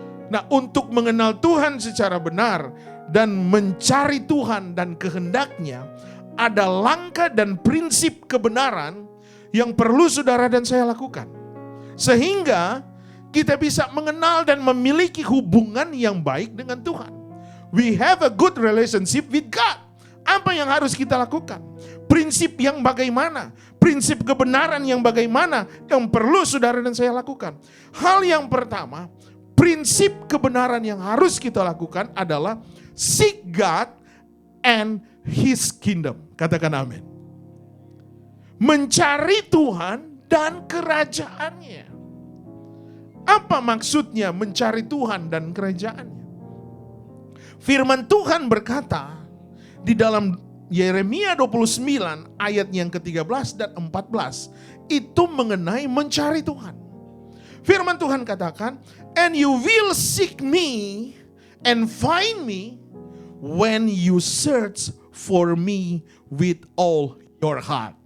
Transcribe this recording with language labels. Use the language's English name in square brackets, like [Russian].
[Indonesian] Nah, untuk mengenal Tuhan secara benar dan mencari Tuhan dan kehendaknya, ada langkah dan prinsip kebenaran yang perlu saudara dan saya lakukan. Sehingga kita bisa mengenal dan memiliki hubungan yang baik dengan Tuhan. [English] We have a good relationship with God. [Indonesian] Apa yang harus kita lakukan? Prinsip yang bagaimana? Prinsip kebenaran yang bagaimana yang perlu saudara dan saya lakukan? Hal yang pertama, prinsip kebenaran yang harus kita lakukan adalah [English] seek God and His kingdom. [Indonesian] Katakan amin. Mencari Tuhan dan kerajaannya. Apa maksudnya mencari Tuhan dan kerajaannya? Firman Tuhan berkata di dalam Yeremia 29 ayat yang ke-13 dan 14 itu mengenai mencari Tuhan. Firman Tuhan katakan, [English] and you will seek me and find me when you search for me with all your heart.